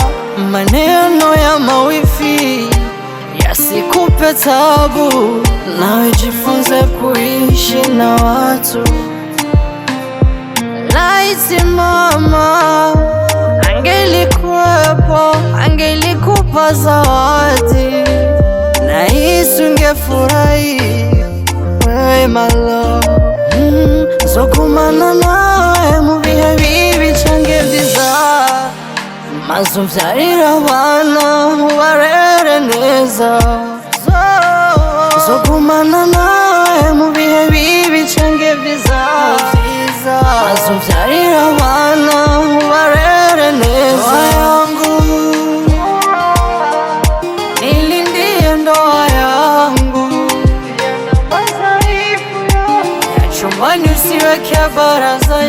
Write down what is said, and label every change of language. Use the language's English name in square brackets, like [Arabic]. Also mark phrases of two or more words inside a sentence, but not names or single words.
[Swahili] Maneno ya mawifi yasikupe tabu, nawe jifunze kuishi na watu. Laiti mama angelikuwepo, angelikupa zawadi, na hisi ungefurahi wewe [English] my love. [Rundi] Nzogumana nawe mu bihe bibi canke vyiza, mazuvyarira abana mubarere neza. Nzogumana nawe mu bihe bibi canke vyiza, mazuvyarira abana mubarere neza. [Swahili] Ndoa yangu nilindie, ndoa yangu ya chumbani usiweke barazani.